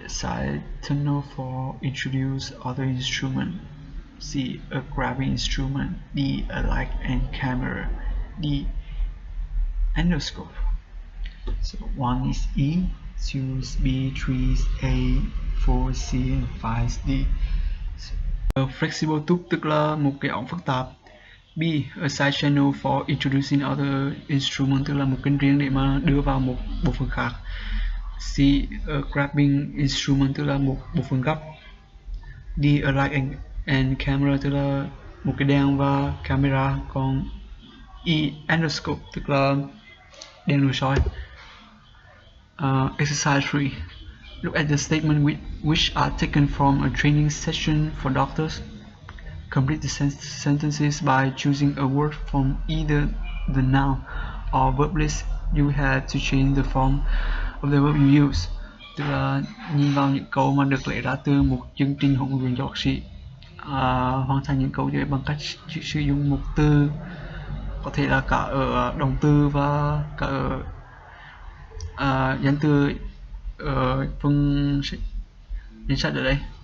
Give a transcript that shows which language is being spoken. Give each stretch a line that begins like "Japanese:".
English: Side tunnel for introduce other instrument. C. A grabbing instrument. D. A light and camera. D. Endoscope. So 1 is E, 2 is B, 3 is A, 4 is C, and 5 is D. So, flexible tube
Vietnamese: tức là một cái ống phức tạp. B.
English: A side channel for introducing other instrument
Vietnamese: tức là một kênh riêng để mà đưa vào một bộ phận khác. C.
English: A grabbing instrument
Vietnamese: tức là một bộ phận gấp. D.
English: A light and camera
Vietnamese: tức là một cái đèn và camera. Còn E. Endoscope tức là đèn nội soi.
English: Exercise 3. Look at the statement which are taken from a training session for doctors. Complete the sentences by choosing a word from either the noun or verb list. You have to change the form of the verb you use.
Vietnamese: Tức là nhìn vào những câu mà được lấy ra từ một chương trình huấn luyện cho bác sĩ. Hoàn thành những câu dưới bằng cách sử dụng một từ, có thể là cả ở động từ và cả ở danh từ ở phần danh sách ở đây.